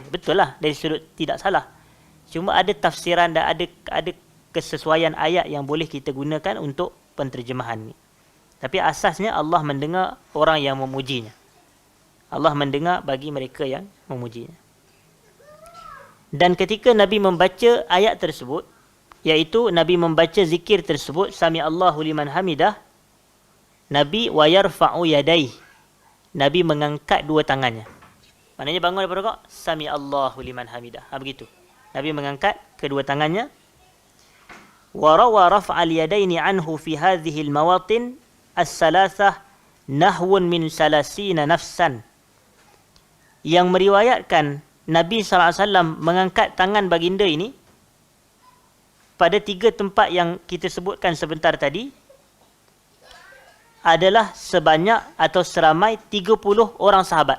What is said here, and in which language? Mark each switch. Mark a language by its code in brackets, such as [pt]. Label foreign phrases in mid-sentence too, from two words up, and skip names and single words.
[ms] Betul lah, dari sudut tidak salah, cuma ada tafsiran dan ada kesesuaian ayat yang boleh kita gunakan untuk penterjemahan ni. Tapi asasnya Allah mendengar orang yang memujinya. Allah mendengar bagi mereka yang memujinya. Dan ketika Nabi membaca ayat tersebut, iaitu Nabi membaca zikir tersebut, [ar] سمع الله لمن حمده, Nabi ويرفع يديه, [ms] Nabi mengangkat dua tangannya. Maknanya bangun daripada rukuk, [ar] سمع الله لمن حمده. [ms] Begitu. Nabi mengangkat kedua tangannya. [ar] وروى رفع اليدين عنه في هذه المواطن الثلاثة نحو من ثلاثين نفسا. [ms] Yang meriwayatkan Nabi SAW mengangkat tangan baginda ini pada tiga tempat yang kita sebutkan sebentar tadi adalah sebanyak atau seramai 30 orang sahabat.